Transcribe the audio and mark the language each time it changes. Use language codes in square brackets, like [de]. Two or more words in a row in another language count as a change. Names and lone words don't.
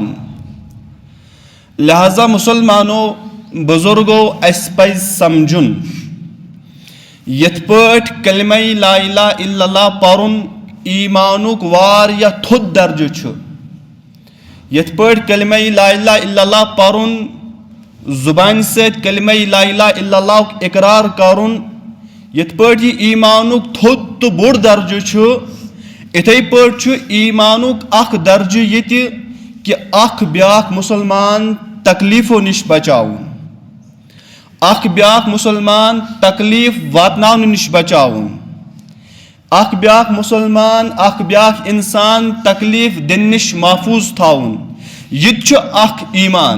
[ks] लिहाजा मुसलमानो बुजुर्गो अस पज़ समझुन यथ पठ कलिमा [ar] لا إله إلا الله [ks] परुन ईमानुक वारिया थुद दर्ज छु यथ पठ कलिमा [ar] لا إله إلا الله [ks] परुन [hi] जुबान से [ks] कलिमा [ar] لا إله إلا الله [ks] इकरार करुन यथ पठ ईमानुक थुद तो बोड़ दर्ज छु इथे पठ ईमानुक अख दर्ज ये कि अख ब्याख मुसलमान तकलीफो निश बचाउन अख ब्याख मुसलमान तकलीफ वातनाउन निश बचाउन अख ब्याख मुसलमान अख ब्याख इंसान तकलीफ दिन निश महफूज थाउन यह अख ईमान।